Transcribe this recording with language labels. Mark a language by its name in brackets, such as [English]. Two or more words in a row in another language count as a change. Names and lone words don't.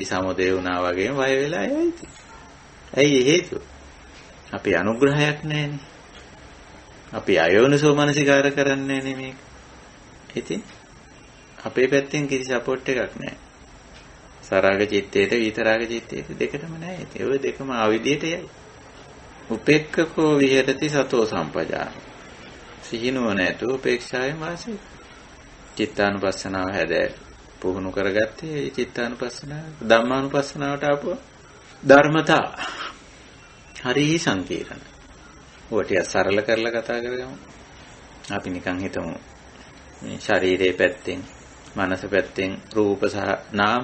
[Sinhala] සමුදය වුණා වගේම වය වෙලා යයි. ඇයි හේතුව? අපි අනුග්‍රහයක් නැහැනේ. අපි [Pali] අයෝනිසෝ මනසිකාර [Sinhala] කරන්නේ නැහැනේ මේක. ඉතින් අපේ පැත්තෙන් කිසි සපෝට් එකක් නැහැ. සරාග චිත්තේට විතරාග චිත්තේට දෙකටම නැහැ. ඒ ඔය දෙකම ආවිදියට යයි. [Pali] උපේක්ඛකෝ විහෙරති සතෝ සම්පජාන. [Sinhala] සිහිනුව නැතුව උපේක්ෂාවෙන් වාසය. චිත්තානුපස්සනාව හැද පුහුණු කරගත්තේ චිත්තානුපස්සනාව ධම්මානුපස්සනාවට ආපුවා. ධර්මතා හරි සංකීර්ණ. ඔටිය සරල කරලා කතා කරගමු. අපි නිකන් හිතමු මේ ශරීරයේ පැත්තෙන්, මනස පැත්තෙන් රූප සහ නාම.